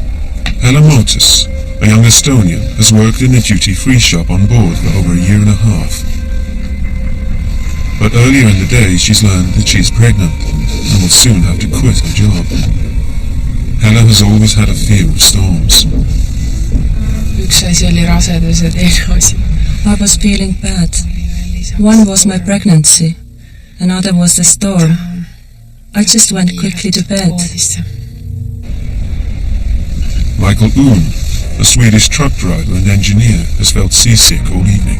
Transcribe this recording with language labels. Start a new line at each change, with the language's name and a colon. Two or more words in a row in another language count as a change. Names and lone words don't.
English: Hela Motus, a young Estonian, has worked in a duty-free shop on board for over a year and a half. But earlier in the day, she's learned that she's pregnant and will soon have to quit her job. Hella has always had a fear of storms.
Estonian: Üks asi oli rasedus ja teine asi.
English: I was feeling bad. One was my pregnancy, another was the storm. I just went quickly to bed. Michael Oon, a Swedish truck driver and engineer, has felt seasick all evening.